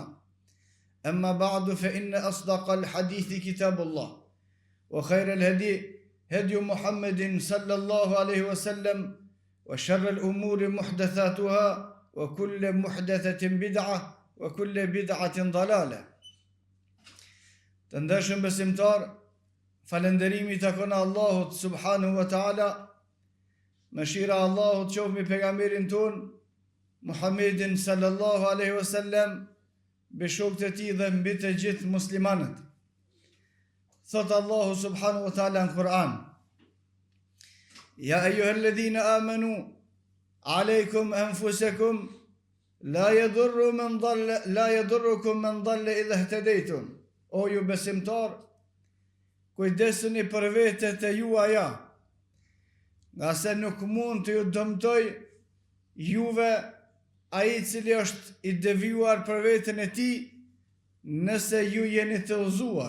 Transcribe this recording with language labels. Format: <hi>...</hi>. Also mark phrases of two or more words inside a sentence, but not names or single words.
<ar>أما بعد، فإن أصدق الحديث كتاب الله، وخير الهدي هدي محمد صلى الله عليه وسلم، وشر الأمور محدثاتها، وكل محدثة بدعة، وكل بدعة ضلالة.</ar> <sq>Të ndeshëm besimtar, falënderimi takon Allahut</sq> <ar>سبحانه وتعالى.</ar> <sq>Mëshira e Allahut qoftë mbi pejgamberin ton Muhammedin</sq> <ar>صلى الله عليه وسلم,</ar> <sq>mbi shokët e tij dhe mbi të gjithë muslimanët. Thot Allahu</sq> <ar>سبحانه وتعالى</ar> <sq>në Kur'an:</sq> <ar>يا أيها الذين آمنوا عليكم أنفسكم لا يضركم من ضل إذا اهتديتم.</ar> <sq>O ju besimtar, kujdesuni për vetët e juaja, nga se nuk mund të ju dëmtoj juve ai i cili është i devijuar për veten e tij, nëse ju jeni të udhëzuar.</sq>